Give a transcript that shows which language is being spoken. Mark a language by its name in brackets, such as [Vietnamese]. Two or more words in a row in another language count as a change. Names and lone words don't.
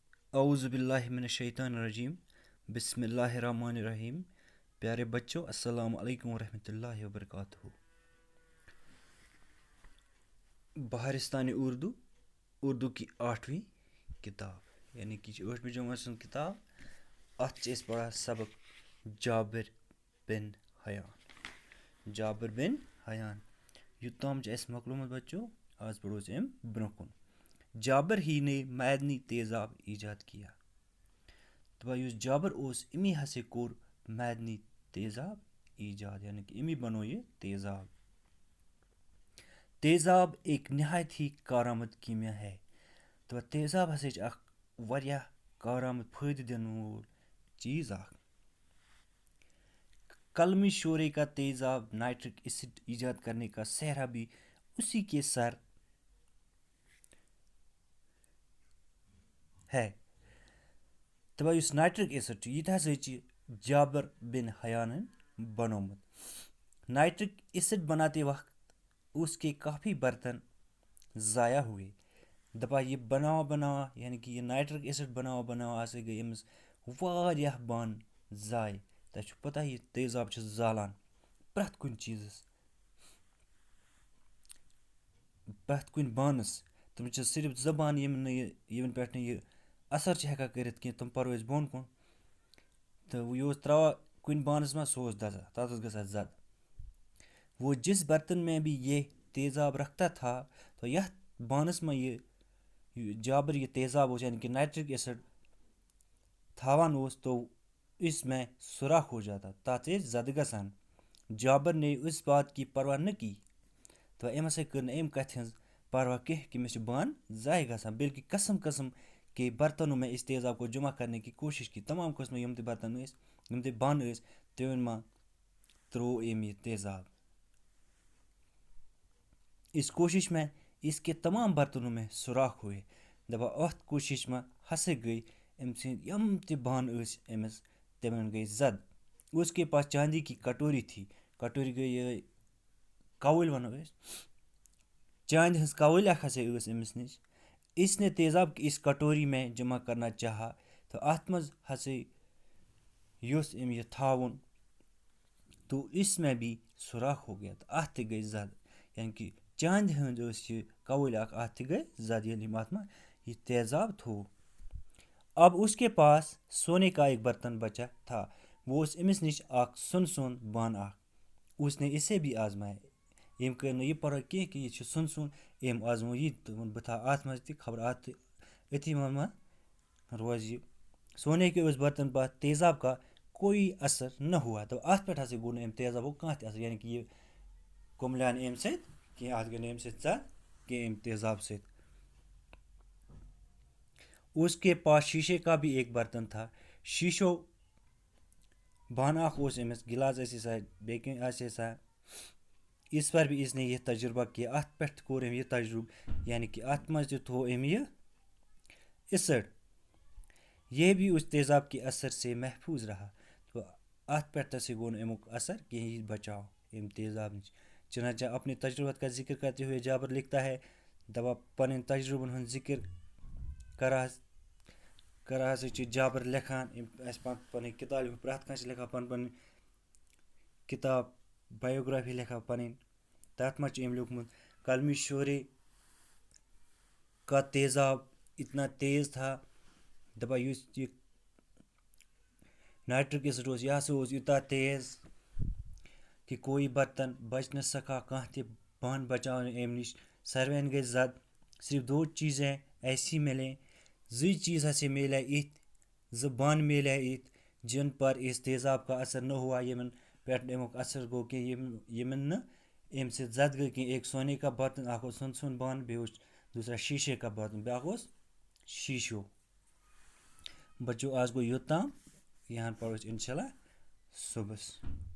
[Arabic] اعوذ باللہ من الشیطان الرجیم، بسم اللہ الرحمن الرحیم۔ [Urdu] پیارے بچوں، [Arabic] السلام علیکم ورحمۃ اللہ وبرکاتہ۔ [Kashmiri] بہارستان اردو [Urdu] کی 8ویں کتاب [Kashmiri] یعنی کہ 8ویں جمٲژ ہٕنٛز کتاب، اَتھ چھِ أسۍ پران سبق جابر بن حیان۔ یوٚتام چھِ اَسہِ مۄکلومُت بچو، آز پرو أسۍ اَمہِ برونٛہہ کُن۔ [Urdu] جابر ہی نے معدنی تیزاب ایجاد کیا۔ [Kashmiri] دَپان یُس جابر اوس أمی ہسا کوٚر معدنی تیزاب ایجاد، یعنی کہ أمی بنوو یہِ تیزاب۔ [Urdu] تیزاب ایک نہایت ہی کارآمد کیمیا ہے۔ [Kashmiri] دَپان تیزاب ہسا چھِ اکھ واریاہ کارآمد فٲیدٕ دِنہٕ وول چیٖز اکھ۔ [Urdu] کلمی شورے کا تیزاب [English] nitric acid [Urdu] ایجاد کرنے کا سہرا بھی اسی کے سر ہے۔ [Kashmiri] دَپان یُس [English] nitric acid [Kashmiri] چھُ یہِ تہِ ہسا چھِ جابر بن حیانن بنوومُت۔ [English] nitric acid [Urdu] بناتے وقت اس کے کافی برتن ضائع ہوئے۔ [Kashmiri] دَپان یہِ بناوان یعنی کہ یہِ [English] nitric acid [Kashmiri] بناوان ہسا گٔے أمِس واریاہ بانہٕ ضایع۔ تۄہہِ چھُو پتہ یہِ تیزاب چھُ زالان پرٛٮ۪تھ کُنہِ چیٖزس، پرٛٮ۪تھ کُنہِ بانس۔ تِم چھِ صرف زٕ بانہٕ یِمن پٮ۪ٹھ نہٕ یہِ اثر چھِ ہٮ۪کان کٔرِتھ کینٛہہ، تِم پرو أسۍ بۄن کُن تہٕ یہِ اوس ترٛاوان کُنہِ بانس منٛز، سُہ اوس دزان، تتھ اوس گژھان زد۔ [Urdu] وہ جس برتن میں بھی یہ تیزاب رکھتا تھا تو [Kashmiri] یتھ بانس منٛز یہِ جابر یہِ تیزاب اوس یعنی کہ [English] nitric acid [Kashmiri] تھاوان اوس [Urdu] تو اس میں سوراخ ہو جاتا، [Kashmiri] تتھ ٲسۍ زدٕ گژھان۔ [Urdu] جابر نے اس بات کی پرواہ نہ کی۔ [Kashmiri] تہٕ أمۍ ہسا کٔر نہٕ اَمہِ کتھِ ہٕنٛز پرواہ کینٛہہ کہ مےٚ چھِ بانہٕ ضایع گژھان، [Urdu] بلکہ قسم قسم کے برتنوں میں اس تیزاب کو جمع کرنے کی کوشش کی۔ [Kashmiri] تمام قٕسمٕکۍ یِم تہِ برتن ٲسۍ، یِم تہِ بانہٕ ٲسۍ، تِمن منٛز ترٛوو أمۍ یہِ تیزاب۔ [Urdu] اس کوشش میں اس کے تمام برتنوں میں سوراخ ہوئے۔ [Kashmiri] دَپان اتھ کوشش منٛز ہسا گٔے أمۍ سٕنٛدۍ یِم تہِ بانہٕ ٲسۍ أمِس تِمن گٔے زد۔ [Urdu] اس کے پاس چاندی کی کٹوری تھی۔ [Kashmiri] کٹوری گٔے یِہے کَوٕلۍ وَنو أسۍ، چاندِ ہٕنٛز کَوٕلۍ اکھ ہسا ٲس أمِس نِش۔ [Urdu] اس نے تیزاب کی اس کٹوری میں جمع کرنا چاہا تو [Kashmiri] اتھ منٛز ہسا یوٚژھ أمۍ یہِ تھاوُن [Urdu] تو اس میں بھی سوراخ ہو گیا، [Kashmiri] تہٕ اتھ تہِ گٔے زد۔ یعنی کہ چاندِ ہٕنٛز ٲس یہِ کَوٕلۍ اکھ، اتھ تہِ گٔے زد ییٚلہِ أمۍ اتھ منٛز یہِ تیزاب تھوو۔ [Urdu] اب اس کے پاس سونے کا ایک برتن بچا تھا۔ [Kashmiri] وہ اوس أمِس نِش اکھ سُن بانہٕ اکھ۔ [Urdu] اس نے اسے بھی آزمایا۔ [Kashmiri] أمۍ کٔر نہٕ یہِ پرواہ کینٛہہ کہ یہِ چھُ سُن۔ أمۍ آزمو یہِ تہٕ ووٚن بہٕ تھاوٕ اتھ منٛز تہِ، خبر اتھ تہِ أتھی منٛز روزِ یہِ۔ [Urdu] سونے کے اس برتن پر تیزاب کا کوئی اثر نہ ہوا۔ [Kashmiri] تو اتھ پٮ۪ٹھ ہسا گوٚو نہٕ أمۍ تیزابُک کانٛہہ تہِ اثر، یعنی کہ یہِ کُملیو نہٕ أمۍ سۭتۍ کینٛہہ، اتھ گٔے نہٕ أمۍ سۭتۍ ژَد کینٛہہ أمۍ تیزاب سۭتۍ۔ [Urdu] اس کے پاس شیشے کا بھی ایک برتن تھا۔ [Kashmiri] شیشو بانہٕ اکھ اوس أمِس، گلاس ٲسِس بیٚیہِ کینٛہہ آسٮ۪س۔ [Urdu] اس پر بھی اس نے یہ تجربہ کیا۔ [Kashmiri] اتھ پٮ۪ٹھ تہِ کوٚر أمۍ یہِ تجربہٕ، یعنی کہ اتھ منٛز تہِ تھوو أمۍ یہِ ایسڈ۔ [Urdu] یہ بھی اس تیزاب کے اثر سے محفوظ رہا۔ [Kashmiri] تو اتھ پٮ۪ٹھ تہِ گوٚو نہٕ امیُک اثر کینٛہہ، یہِ بچاو أمۍ تیزاب نِش۔ [Urdu] چنانچہ اپنے تجربات کا ذکر کرتے ہوئے جابر لکھتا ہے، [Kashmiri] دَپان پنٕنۍ تجربن ہُنٛد ذکر کران ہسا چھِ جابر لیکھان، اَسہِ پنٕنۍ کِتاب لیکھان، پرٛٮ۪تھ کانٛہہ چھِ لیکھان پنٕنۍ کِتاب، بایوگرافی لیکھان پنٕنۍ۔ تتھ منٛز چھُ أمۍ لیوٗکھمُت [Urdu] کلمی شورے کا تیزاب اتنا تیز تھا۔ [Kashmiri] دَپان یُس یہِ [English] nitric acid [Kashmiri] اوس یہِ ہسا اوس یوٗتاہ تیز کہ [Urdu] کوئی برتن بچ نہ سکا، [Kashmiri] کانٛہہ تہِ بانہٕ بچاو نہٕ أمۍ نِش، ساروِین گٔے زد۔ [Urdu] صرف دو چیزیں ایسی ملیں، [Kashmiri] زٕ چیٖز ہسا میلے یِتھۍ، زٕ بانہٕ میلے یِتھۍ [Urdu] جن پر اس تیزاب کا اثر نہ ہوا، [Kashmiri] یِمن پٮ۪ٹھ نہٕ امیُک اثر گوٚو کینٛہہ، یِمن نہٕ أمۍ سۭتۍ زد گٔے کینٛہہ۔ [Urdu] ایک سونے کا برتن، [Kashmiri] اکھ اوس سُن بانہٕ، بیٚیہِ اوس [Urdu] دوسرا شیٖشے کا برتن، [Kashmiri] بیٛاکھ اوس شیٖشو۔ بچو آز گوٚو یوٚتام، یہاں پرو أسۍ انشاء اللہ صُبحس۔